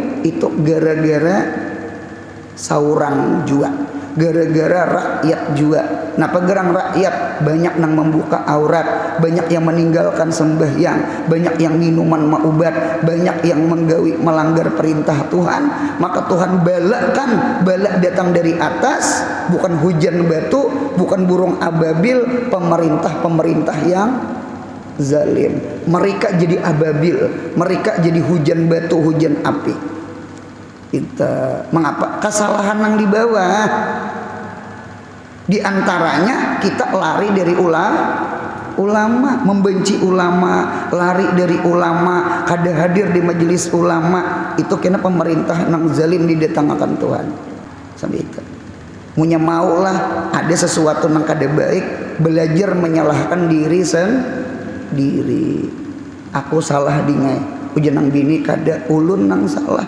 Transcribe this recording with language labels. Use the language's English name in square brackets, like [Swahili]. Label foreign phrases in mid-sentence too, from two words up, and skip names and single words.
[Banjar] Itu gara-gara saurang jua, gara-gara rakyat jua. Nah pegerang rakyat banyak yang membuka aurat, banyak yang meninggalkan sembahyang, banyak yang minuman maubat, banyak yang menggawi melanggar perintah Tuhan. Maka Tuhan balakan, balak datang dari atas, bukan hujan batu, bukan burung ababil, pemerintah-pemerintah yang zalim. Mereka jadi ababil, mereka jadi hujan batu, hujan api. Mengapa? Kesalahan yang di bawah. Di antaranya kita lari dari ulama, membenci ulama, lari dari ulama, kada hadir di majelis ulama. Itu kena pemerintah nang zalim didatangkan Tuhan. Sampai itu. Munya maulah ada sesuatu nang kada baik, belajar menyalahkan diri sendiri. Aku salah dingai, ujian nang bini kada, ulun nang salah.